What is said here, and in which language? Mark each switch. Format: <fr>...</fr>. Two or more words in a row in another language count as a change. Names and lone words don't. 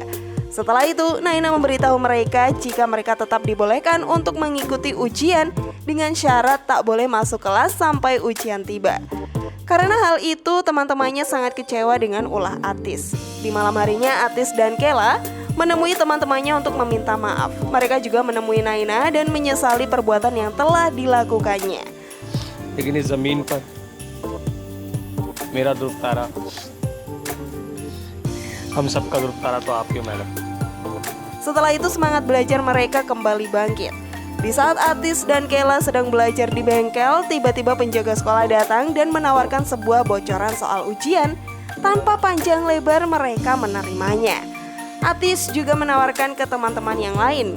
<id>Setelah itu, Naina memberitahu mereka jika mereka tetap dibolehkan untuk mengikuti ujian dengan syarat tak boleh masuk kelas sampai ujian tiba. Karena hal itu, teman-temannya sangat kecewa dengan ulah Atis. Di malam harinya, Atis dan Kela menemui teman-temannya untuk meminta maaf. Mereka juga menemui Naina dan menyesali perbuatan yang telah dilakukannya.</id> <hi>लेकिन इस जमीन पर मेरा ध्रुव तारा, हम सबका ध्रुव तारा तो आपकी मेहनत.</hi> <id>Setelah itu semangat belajar mereka kembali bangkit. Di saat Atis dan Kela sedang belajar di bengkel, tiba-tiba penjaga sekolah datang dan menawarkan sebuah bocoran soal ujian. Tanpa panjang lebar mereka menerimanya. Atis juga menawarkan ke teman-teman yang lain.</id>